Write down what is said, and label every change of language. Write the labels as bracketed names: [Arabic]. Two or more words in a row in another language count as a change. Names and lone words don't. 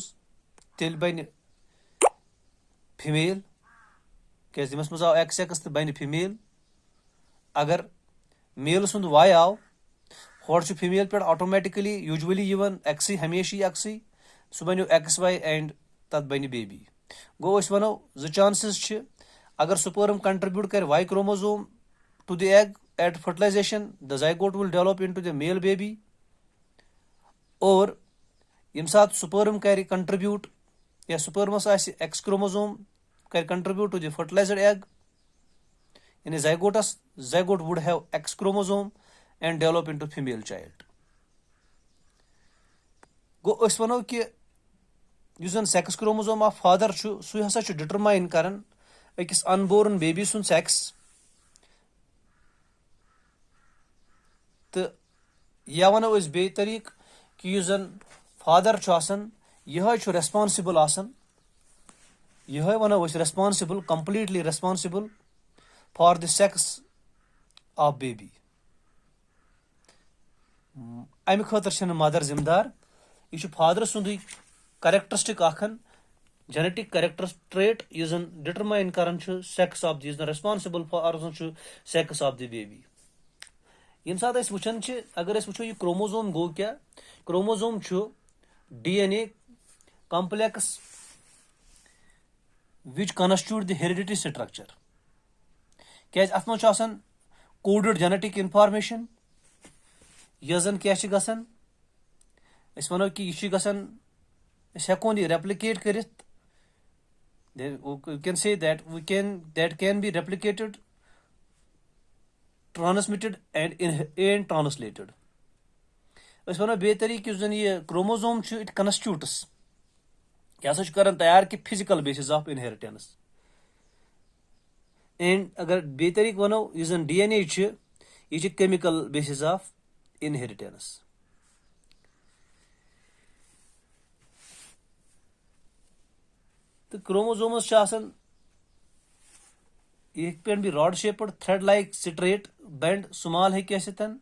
[Kashmiri] تیٚلہِ بَنہِ فِمیل کیازِ تٔمِس منٛز آو ایکس تہٕ بَنہِ فِمیل اگر میل سُنٛد واے آو ہورٕ چھُ فِمیل پٮ۪ٹھ آٹومیٹِکلی یوٗجؤلی یِوان ایکسٕے ہمیشہِ ایکسٕے سُہ بَنیو [English] X Y [Kashmiri] اینڈ تَتھ بَنہِ بیبی گوٚو أسۍ وَنو 2 چانسز چھِ اگر [English] sperm contribute [Kashmiri] کرِ [English] Y chromosome to the egg at fertilization the zygote will develop into the male baby [Kashmiri] اور ییٚمہِ ساتہٕ سپرم کرِ کنٹربیوٗٹ یا سپرمس آسہِ [English] X chromosome [Kashmiri] کرِ [English] contribute to the fertilized egg [Kashmiri] یعنی [English] zygote would have X chromosome and develop into female child [Kashmiri] گوٚو أسۍ وَنو کہِ یُس زن [English] sex chromosome of father [Kashmiri] چھُ سُے ہسا چھُ ڈِٹرماین کران أکِس [English] unborn baby [Kashmiri] سُنٛد سیکس تہٕ یا وَنو أسۍ بیٚیہِ طٔریٖقہٕ کہِ یُس زن فادر چھُ آسان یِہوے چھُ ریسپانسِبل آسان یِہوے وَنو أسۍ ریسپانسِبل [English] completely responsible for the sex of baby [Kashmiri] امہِ خٲطرٕ چھنہٕ مدر ذِمہٕ دار یہِ چھُ فادرٕ سُنٛدُے کریکٹرسٹِک اکھ [English] genetic character trait [Kashmiri] یُس زن ڈِٹرماین کران چھُ [English] sex of the [Kashmiri] یُس زن [English] responsible for [Kashmiri] چھُ [English] sex of the baby [Kashmiri] ییٚمہِ ساتہٕ أسۍ وٕچھان چھِ اگر أسۍ وٕچھو یہِ کروموزوم گوٚو کیاہ کروموزوم چھُ [English] DNA complex which constitute the hereditary structure [Kashmiri] کیازِ اتھ منٛز چھُ آسان [English] coded genetic information [Kashmiri] یۄس زن کیاہ چھِ گژھان أسۍ وَنو کہِ یہِ چھُ گژھان أسۍ ہٮ۪کون یہِ ریپلِکیٹ کٔرِتھ [English] can say that can be replicated transmitted and translated [Kashmiri] أسۍ وَنو بیٚیہِ طٔریٖقہٕ یُس زن یہِ کروموزوم چھُ [English] it constitutes [Kashmiri] یہِ ہسا چھُ کران تیار کہِ [English] physical basis of inheritance [Kashmiri] اینڈ اگر بیٚیہِ طٔریٖقہٕ وَنو یُس زن DNA چھُ یہِ چھِ [English] chemical basis of inheritance [Kashmiri] تہٕ کروموزومس چھِ آسان یہِ ہیٚکہِ پٮ۪ٹھ [English] be rod shaped thread like straight bend small [Kashmiri] ہیٚکہِ ٲسِتھ